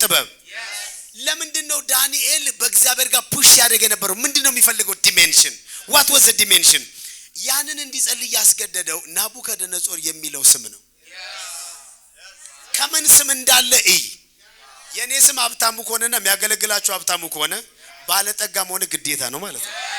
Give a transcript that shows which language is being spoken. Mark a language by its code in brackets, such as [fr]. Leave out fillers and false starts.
[am] ጥበብ። ለምንድነው ዳንኤል በእግዚአብሔር ጋር ፑሽ ያደረገ ነበር? ምንድነው የሚፈልገው? [en] ዲሜንሽን። what was the dimension? [am] ያንን እንዲጸልይ ያስገደደው ናቡከደነጾር የሚለው ስም ነው። ከምን ስም እንዳለ እይ። የኔ ስም ሀብታሙ ከሆነና የሚያገለግላችሁ ሀብታሙ ከሆነ ባለጠጋ መሆን ግዴታ ነው ማለት ነው።